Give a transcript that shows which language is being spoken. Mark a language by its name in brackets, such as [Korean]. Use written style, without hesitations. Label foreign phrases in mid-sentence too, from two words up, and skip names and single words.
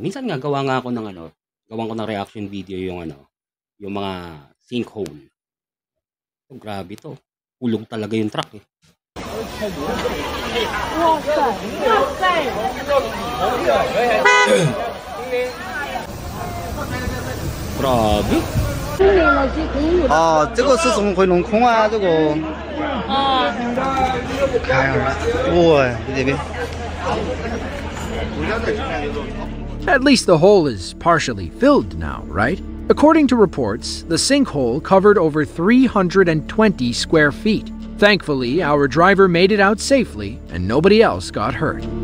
[Filipino] Minsan nga, gawa ko ng [English] reaction video [Filipino] yung yung mga sinkhole. So, grabe to. Hulog talaga yung truck eh. Grabe. [Chinese] 哦，这个是怎么会弄空啊？这个。看一下，哇，这边。 [English] At least the hole is partially filled now, right? According to reports, the sinkhole covered over 320 square feet. Thankfully, our driver made it out safely and nobody else got hurt.